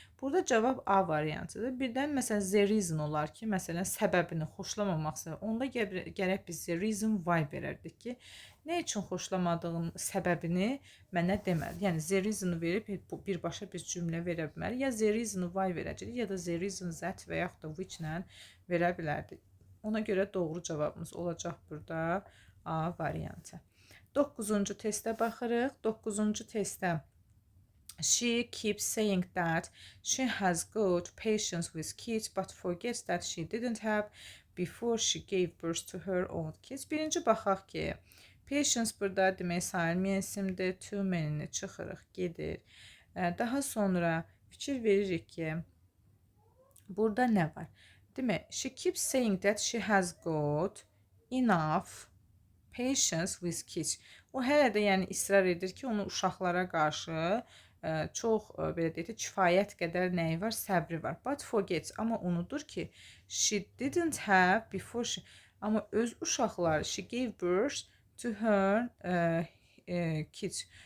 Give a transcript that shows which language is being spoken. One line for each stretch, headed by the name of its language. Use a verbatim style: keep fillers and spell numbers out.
Azerbaijani: Burada cavab A variantıdır. Birdən məsələn the reason olar ki, məsələn səbəbini xoşlamamaqsa, onda gə- gərək biz the reason why verərdik ki, nə üçün xoşlamadığın səbəbini mənə demədi. Yəni the reason-ı verib bu- birbaşa bir cümlə verə bilməli. Ya the reason why verəcək, ya da the reason that və yaxud da which ilə verə bilərdi. Ona görə doğru cavabımız olacaq burada A variantı. doqquzuncu testə baxırıq. doqquzuncu testdə
English: She keeps saying that she has good patience with kids, but forgets that she didn't have before she gave birth to her own kids.
Azerbaijani: Birinci baxaq ki, patience burada demək sayılmayan isimdir. To many-ni çıxırıq, gedir. Ə, Daha sonra fikir veririk ki, burada nə var? Demək,
English: she keeps saying that she has got enough patience with kids.
Azerbaijani: O hələ də yəni israr edir ki, onun uşaqlara qarşı ə, çox ə, belə deyək də kifayət qədər nəyi var? Səbri var.
English: But forgets,
Azerbaijani: amma unudur ki,
English: she didn't have before she
Azerbaijani: amma öz uşaqları
English: she gave birth to her ə, ə, kids.